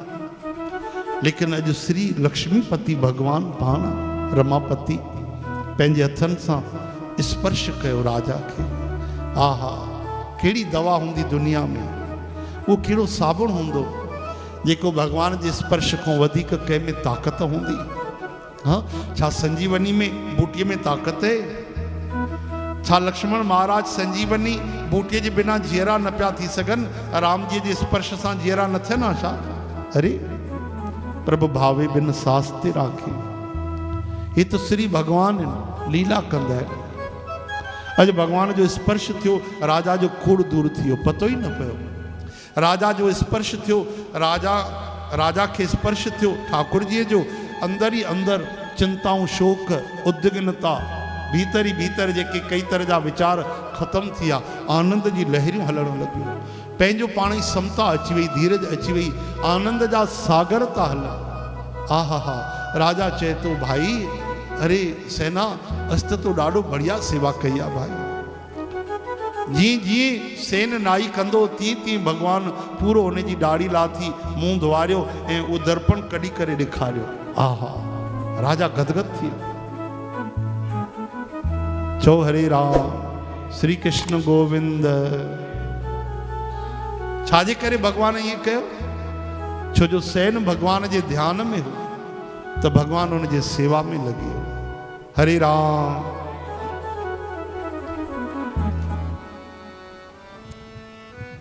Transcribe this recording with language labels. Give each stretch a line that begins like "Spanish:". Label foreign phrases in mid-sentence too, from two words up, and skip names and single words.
Sindhi: लेकिन अॼु श्री लक्ष्मीपति भगवान पाण रमापति पंहिंजे हथनि सां स्पर्श कयो राजा खे। आहा, कहिड़ी दवा हूंदी दुनिया में, वो कहिड़ो साबुण हूंदो जेको भगवान जे स्पर्श खां वधीक कंहिं में ताक़त हूंदी। हाँ, छा संजीवनी में बूटीअ में ताक़त है? छा लक्ष्मण महाराज संजीवनी बूटीअ जे बिना जीअरा न पिया थी सघनि? राम जी जे स्पर्श सां जीअरा न थियनि हा छा? अरे प्रभु भावे बिन सास ते राखे। ये तो श्री भगवान लीला कंदा आहिनि। अॼु भगवान जो स्पर्श थियो, राजा जो कूड़ दूर थियो, पतो ई न पियो। राजा जो स्पर्श थियो, राजा के स्पर्श थियो ठाकुर जी जो,
Hindi: अंदर ही अंदर
Sindhi: चिंताऊं, शोक, उद्विग्नता,
Hindi: भीतर ही भीतर
Sindhi: जेके कई तरह जा विचार खत्म थिया, आनंद जी लहरियूं हलण लगियूं, पंहिंजो पाण ई समता अची वई, धीरज अची वई, आनंद जा सागर था हलनि। आहा हा, राजा चए तो भाई, अरे सेना अस्त तो ॾाढो बढ़िया सेवा कई आहे भाई। जीअं जीअं सेन नाई कंदो तीअं तीअं भगवान पूरो उन जी ॾाढ़ी लाथी, मुंहुं धुआरियो ऐं उहो दर्पण कढी करे ॾेखारियो। आहा, राजा गदगद थी वियो। चो हरे राम, श्री कृष्ण गोविंद। छाजे करे भगवान ईअं कयो? छो जो सेन भगवान जे ध्यान में हो तो भगवान उन जे सेवा में लगी वियो। हरे राम।